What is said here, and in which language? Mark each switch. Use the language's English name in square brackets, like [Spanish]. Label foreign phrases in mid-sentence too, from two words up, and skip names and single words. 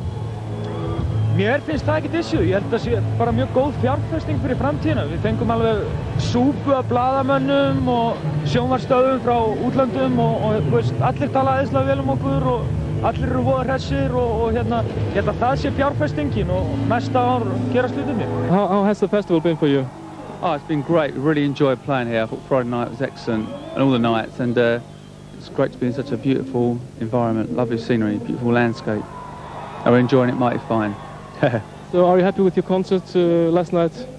[Icelandic] Mér finnst það ekkert issue. Ég held að það sé bara mjög góð fjárfesting fyrir framtíðina. Við fengum alveg súpu af blaðamönnum og sjónvarpsstöðvum frá útlöndum og þú veist, allir tala æðislega vel um okkur og allir eru voða hressir og hérna, ég held að það sé fjárfestingin og næsta ár gerast hlutinni. [English] How has the festival been for you? Oh, it's been great. We really enjoyed playing here. I thought Friday night was excellent and all the nights, and it's great to be in such a beautiful environment, lovely scenery, beautiful landscape. And we're enjoying it mighty fine. So are you happy with your concert last night?